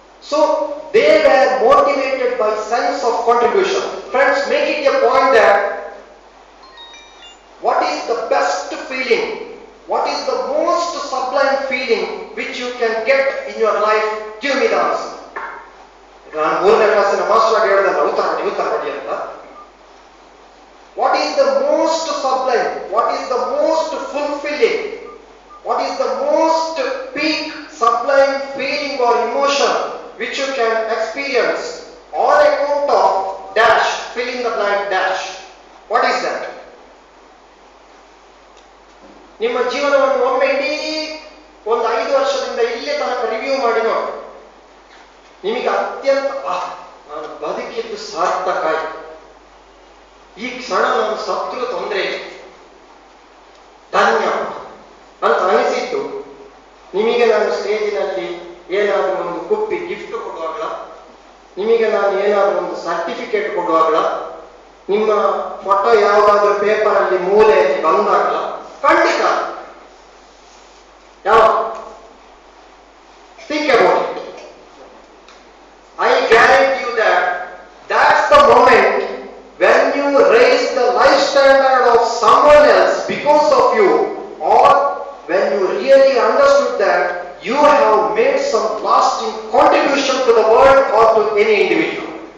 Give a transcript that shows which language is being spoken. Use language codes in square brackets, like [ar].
[en] So they were motivated by sense of contribution. Friends, make it a point that what is the best feeling, what is the most sublime feeling which you can get in your life? Give me the answer. [kn] ನಾನು 3ನೇ ಕ್ಲಾಸಿನ master ಆಗಿ ಹೇಳಿದಲ್ಲ, ಉತ್ತರ ಮಾಡಿ ಅಂತ. [en] What is the most sublime, what is the most fulfilling, what is the most peak sublime feeling or emotion which you can experience on account of dash, fill in the blank dash. What is that? [kn] ನಿಮ್ಮ ಜೀವನವನ್ನು ಒಮ್ಮೆ ಇಡೀ ಒಂದು 5 ವರ್ಷದಿಂದ ಇಲ್ಲೇ ತನಕ review ಮಾಡಿ ನೋಡಿ. ನಿಮಗೆ ಅತ್ಯಂತ ನಾನು ಬದುಕಿದ್ದು ಸಾರ್ಥಕ ಆಯ್ತು, ಈ ಕ್ಷಣ ನಾನು ಸತ್ರು ತೊಂದರೆ ಧನ್ಯ ಅಂತ ಅನಿಸಿದ್ದು ನಿಮಗೆ ನಾನು ಸ್ಟೇಜಿನಲ್ಲಿ ಏನಾದರೂ ಒಂದು ಕುಪ್ಪಿ ಗಿಫ್ಟ್ ಕೊಡುವಾಗಲ, ನಿಮಗೆ ನಾನು ಏನಾದರೂ ಒಂದು ಸರ್ಟಿಫಿಕೇಟ್ ಕೊಡುವಾಗಲ, ನಿಮ್ಮ ಫೋಟೋ ಯಾವುದಾದ್ರೂ ಪೇಪರ್ ಅಲ್ಲಿ ಮೂಲೆಯಲ್ಲಿ ಬಂದಾಗಲ, ಖಂಡಿತ ಯಾವ [en] Think about it. I guarantee you that that's the moment when you raise the life standard of someone else because of you, or when you really understood that you have made some lasting contribution to the world or to any individual.